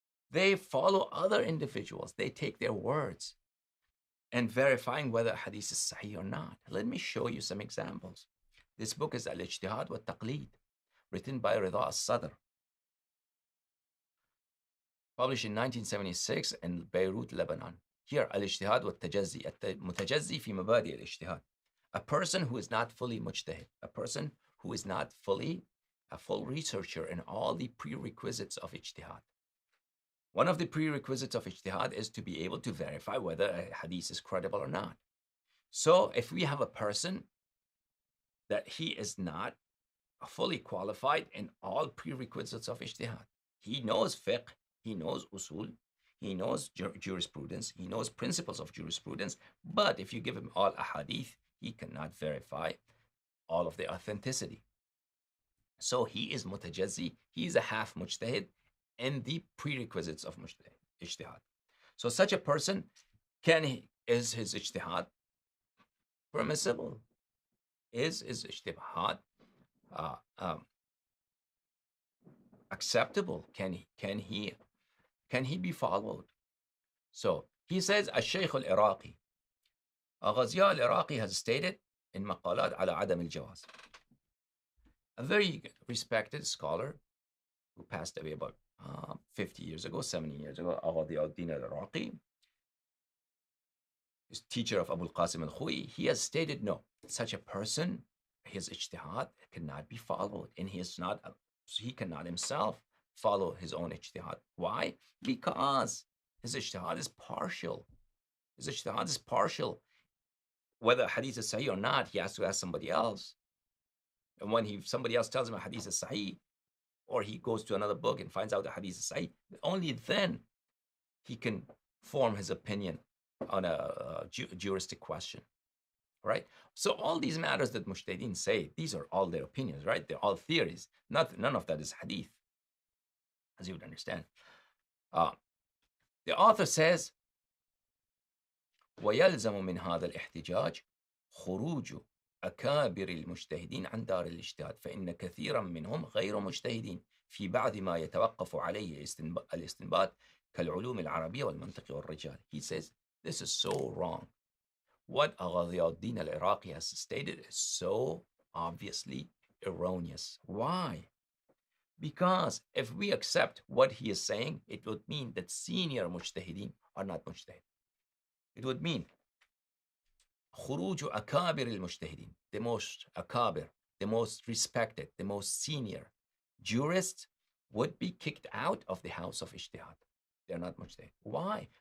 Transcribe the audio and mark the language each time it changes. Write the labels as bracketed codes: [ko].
[en] They follow other individuals. They take their words and verifying whether a hadith is sahih or not. Let me show you some examples. This book is Al-Ijtihad wa Taqlid. written by Rida al-Sadr, published in 1976 in Beirut, Lebanon. [ar] Here, al-ijtihad wal-tajazzi, المتجزي في مبادئ الاجتهاد. [en] A person who is not fully mujtahid, a person who is not fully a full researcher in all the prerequisites of ijtihad. One of the prerequisites of ijtihad is to be able to verify whether a hadith is credible or not. So if we have a person that he is not fully qualified in all prerequisites of ijtihad, he knows fiqh, he knows usul, he knows jurisprudence, he knows principles of jurisprudence, but if you give him all ahadith, he cannot verify all of the authenticity. So he is mutajazzi, he is a half mujtahid in the prerequisites of ijtihad. So such a person, is his ijtihad permissible? Is his ijtihad acceptable? Can he be followed? So he says, [ar] الشيخ العراقي, غزياء العراقي [en] has stated in [ar] مقالات على عدم الجواز. [en] A very respected scholar who passed away about 50 years ago, 70 years ago, غزياء الدين العراقي, is teacher of Abu al-Qasim al-Khui, he has stated, no, such a person, his ijtihad cannot be followed, and he cannot himself follow his own ijtihad. Why? Because his ijtihad is partial. His ijtihad is partial. Whether hadith is sahih or not, he has to ask somebody else. And when somebody else tells him a hadith is sahih, or he goes to another book and finds out the hadith is sahih, only then he can form his opinion on a juristic question, right? So all these matters that mujtahideen say, these are all their opinions, right? They're all theories. None of that is hadith, as you would understand. The author says, [ar] ويلزم من هذا الاحتجاج خروج أكابر المجتهدين عن دار الاجتهاد فإن كثيرا منهم غير مجتهدين في بعض ما يتوقف عليه الاستنباط كالعلوم العربية والمنطق والرجال. [en] He says, this is so wrong. What Aghaziuddin al-Iraqi has stated is so obviously erroneous. Why? Because if we accept what he is saying, it would mean that senior mujtahideen are not mujtahid. It would mean [ar] خروج أكابر المجتهدين, [en] the most akabir, the most respected, the most senior jurists would be kicked out of the house of ijtihad. They're not mujtahid. Why?